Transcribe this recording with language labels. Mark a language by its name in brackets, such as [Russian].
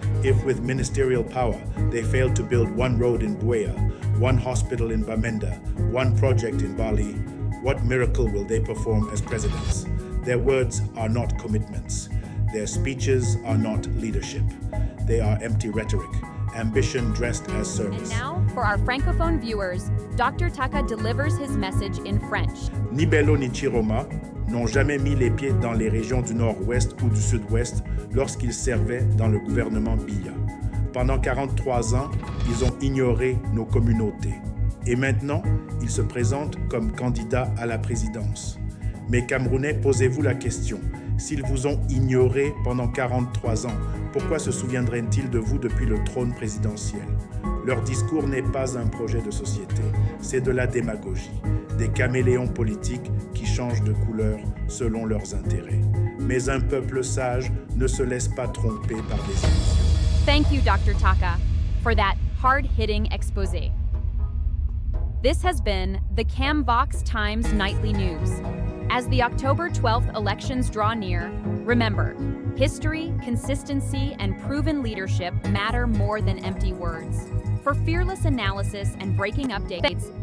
[English] If with ministerial power, they failed to build one road in Buea, one hospital in Bamenda, one project in Bali, what miracle will they perform as presidents? Their words are not commitments. Their speeches are not leadership. They are empty rhetoric, ambition dressed as service. And now, for our Francophone viewers, Dr. Taka delivers his message in French. [French] Ni Bello ni Tchiroma n'ont jamais mis les pieds dans les régions du nord-ouest ou du sud-ouest lorsqu'ils servaient dans le gouvernement Biya. Pendant 43 ans, ils ont ignoré nos communautés. Et maintenant, ils se présentent comme candidats à la présidence. Mais Camerounais, posez-vous la question. S'ils vous ont ignoré pendant 43 ans, pourquoi se souviendraient-ils de vous depuis le trône présidentiel? Leur discours n'est pas un projet de société, c'est de la démagogie, des caméléons politiques qui changent de couleur selon leurs intérêts. Mais un peuple sage ne se laisse pas tromper par des illusions. [English] Thank you, Dr. Taka, for that hard-hitting exposé. This has been the CamVox Times Nightly News. As the October 12th elections draw near, remember, history, consistency, and proven leadership matter more than empty words. For fearless analysis and breaking updates,